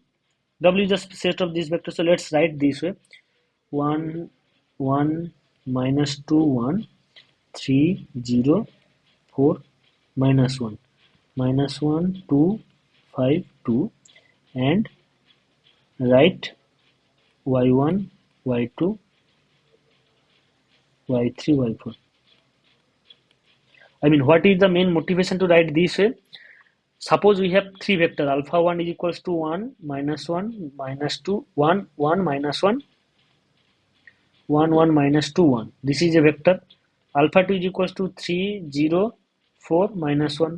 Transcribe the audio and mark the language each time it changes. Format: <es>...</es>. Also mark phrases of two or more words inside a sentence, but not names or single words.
<en>W is the set of these vectors. So let's write this way: 1, 1, minus 2, 1, 3, 0, 4, minus 1, minus 1, 2, 5, 2, and write y1, y2, y3, y4. I mean, what is the main motivation to write this way? Suppose we have three vector alpha 1 is equals to 1, minus 1, minus 2, 1, 1, minus 1, 1, 1, minus 2, 1. This is a vector. Alpha 2 is equals to 3, 0, 4, minus 1.</en>